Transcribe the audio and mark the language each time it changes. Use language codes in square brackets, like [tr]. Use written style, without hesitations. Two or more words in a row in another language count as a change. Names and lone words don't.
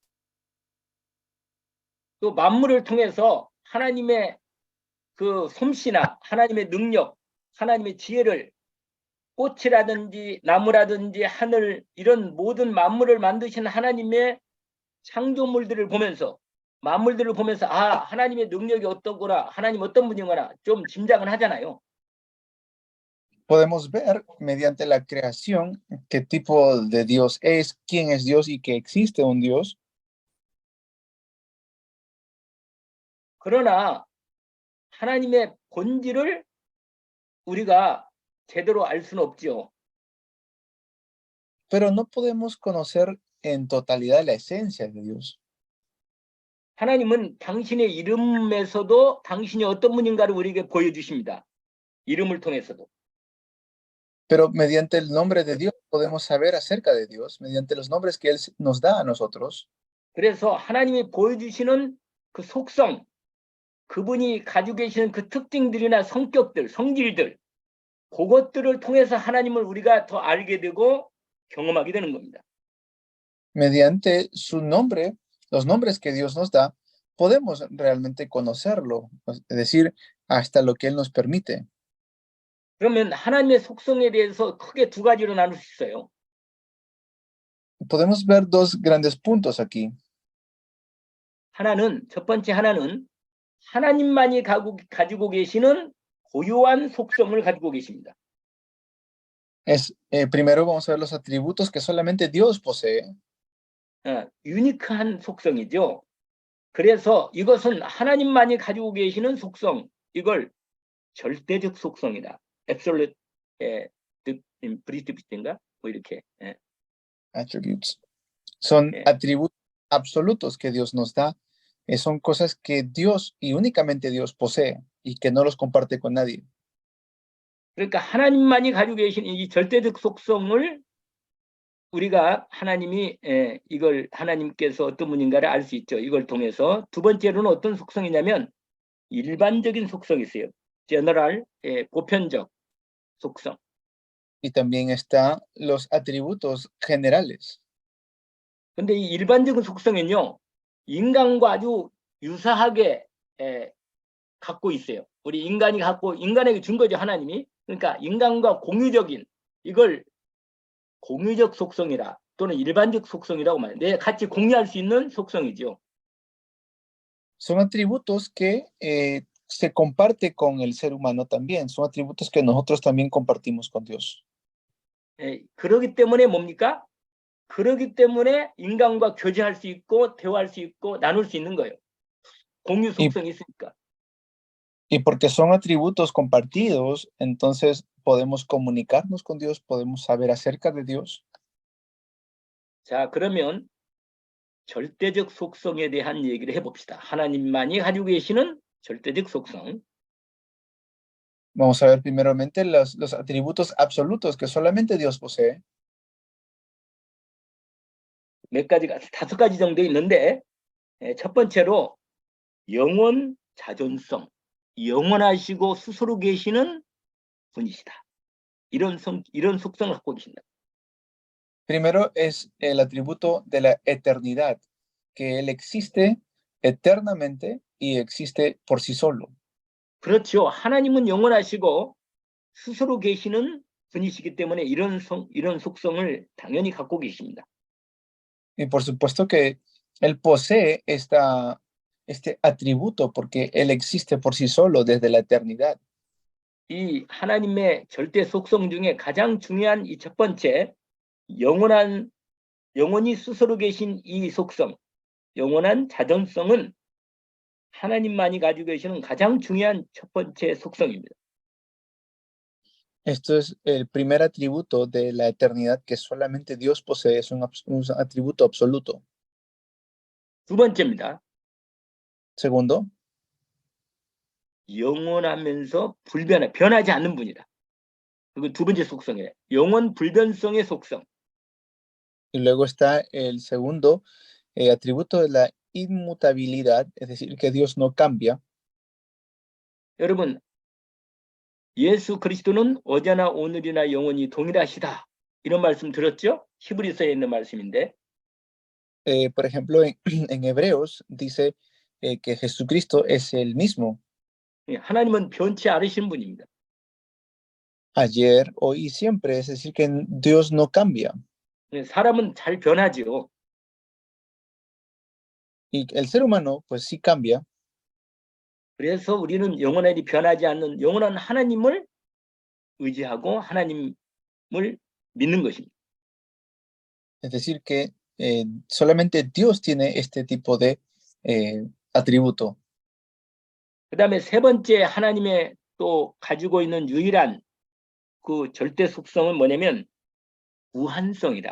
[ko] 또 만물을 통해서 하나님의 그 솜씨나 하나님의 능력, 하나님의 지혜를 꽃이라든지 나무라든지 하늘 이런 모든 만물을 만드신 하나님의 창조물들을 보면서 만물들을 보면서 아 하나님의 능력이 어떠구나 하나님 어떤 분이구나 좀 짐작은 하잖아요. [es] Podemos ver mediante la creación qué tipo de Dios es, quién es Dios y que existe un Dios. [ko] 그러나 하나님의 본질을 우리가 제대로 알 수는 없죠. [es] Pero no podemos conocer en totalidad la esencia de Dios. [ko] 하나님은 당신의 이름에서도 당신이 어떤 분인가를 우리에게 보여주십니다. 이름을 통해서도. [es] Pero mediante el nombre de Dios podemos saber acerca de Dios, mediante los nombres que Él nos da a nosotros. [ko] 그래서 하나님이 보여주시는 그 속성, 그분이 가지고 계시는 그 특징들이나 성격들, 성질들, 그것들을 통해서 하나님을 우리가 더 알게 되고 경험하게 되는 겁니다. [es] Mediante su nombre, los nombres que Dios nos da, podemos realmente conocerlo, es decir, hasta lo que Él nos permite. [ko] 그러면 하나님의 속성에 대해서 크게 두 가지로 나눌 수 있어요. [es] Podemos ver dos grandes puntos aquí. [ko] 첫 번째 하나는 하나님만이 가지고 계시는 고유한 속성을 가지고 계십니다. [es] Primero vamos a ver los atributos que solamente Dios posee. [ko] 유니크한 속성이죠. 그래서 이것은 하나님만이 가지고 계시는 속성, 이걸 절대적 속성이다. [en] Absolute Precipitin [ko] 가 뭐 이렇게. Attributes. [es] Son atributos absolutos que Dios nos da. Son cosas que Dios y únicamente Dios posee y que no los comparte con nadie. [ko] 그러니까 하나님만이 가지고 계신 이 절대적 속성을 우리가 하나님이 이걸 하나님께서 어떤 분인가를 알 수 있죠. 이걸 통해서 두 번째로는 어떤 속성이냐면 일반적인 속성이 있어요. General, 보편적 속성. [es] Y también está los atributos generales. [ko] 근데 이 일반적인 속성은요, 인간과 아주 유사하게 갖고 있어요. 우리 인간에게 준 거죠, 하나님이. 그러니까 인간과 공유적인, 이걸 공유적 속성이라 또는 일반적 속성이라고 말해요. 같이 공유할 수 있는 속성이죠. [es] Son atributos que se comparte con el ser humano también. Son atributos que nosotros también compartimos con Dios. [ko] 그러기 때문에 뭡니까? 그러기 때문에 인간과 교제할 수 있고 대화할 수 있고 나눌 수 있는 거예요. 공유 속성이 있으니까. [es] Y porque son atributos compartidos, entonces podemos comunicarnos con Dios, podemos saber acerca de Dios. [ko] 자, 그러면 절대적 속성에 대한 얘기를 해봅시다. 하나님만이 가지고 계시는 절대적 속성. [es] Vamos a ver primeramente los atributos absolutos que solamente Dios posee. [ko] 몇 가지가, 5가지 정도 있는데, 첫 번째로 영원 자존성, 영원하시고 스스로 계시는 분이시다. 이런 속성을 갖고 계신다. [es] Primero es el atributo de la eternidad, que Él existe eternamente y existe por sí solo. [ko] 그렇죠. 하나님은 영원하시고 스스로 계시는 분이시기 때문에 이런 속성을 당연히 갖고 계십니다. [es] Y por supuesto que Él posee este atributo porque Él existe por sí solo desde la eternidad. [ko] 이 하나님의 절대 속성 중에 가장 중요한 이 첫 번째, 영원히 스스로 계신 이 속성, 영원한 자존성은 하나님만이 가지고 계시는 가장 중요한 첫 번째 속성입니다. [es] Esto es el primer atributo de la eternidad que solamente Dios posee, es un atributo absoluto. [ko] 두 번째입니다. [es] Segundo, [ko] 영원하면서 변하지 않는 분이다. 그리고 두 번째 속성이에요. 영원 불변성의 속성. [es] y luego está el segundo atributo de la inmutabilidad, es decir, que Dios no cambia. [ko] 여러분, 예수 그리스도는 어제나 오늘이나 영원히 동일하시다. 이런 말씀 들었죠? 히브리서에 있는 말씀인데. [es] Por ejemplo, en Hebreos dice que Jesucristo es el mismo [ko] 하나님은 변치 않으신 분입니다. [es] ayer, hoy y siempre, es decir, que Dios no cambia. [ko] 사람은 잘 변하지요. [es] Y el ser humano, pues sí cambia. [ko] 그래서 우리는 영원히 변하지 않는 영원한 하나님을 의지하고 하나님을 믿는 것입니다. [es] Es decir, que solamente Dios tiene este tipo de atributo. [ko] 그 다음에 세 번째 하나님의 또 가지고 있는 유일한 그 절대 속성은 뭐냐면 무한성이다.